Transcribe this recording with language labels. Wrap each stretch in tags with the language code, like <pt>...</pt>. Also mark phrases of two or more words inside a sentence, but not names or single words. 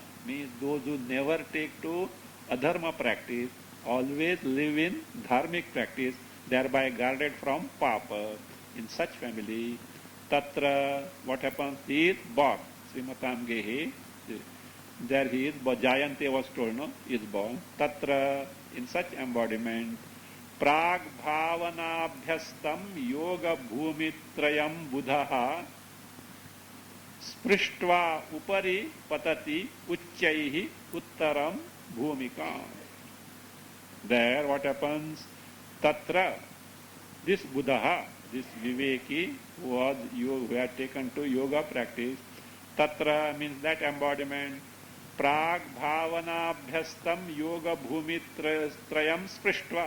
<en>Means those who never take to adharma practice, always live in dharmic practice, thereby guarded from papa. In such family, tatra, what happens? He is born.</en> <sa>Srimatam Gehe.</sa> <en>There he is, Jayante was told, no, is born. Tatra, in such embodiment,</en> <sa>Prag Bhavanabhyastam Yoga Bhumitrayam Buddha Sprishtva Upari Patati Uchchaihi Uttaram Bhumikam.</sa> <en>There what happens? Tatra, this Buddha, this Viveki who had taken to yoga practice, Tatra means that embodiment.</en> <sa>Prag Bhavanabhyastam Yoga Bhumitrayam Sprishtva.</sa>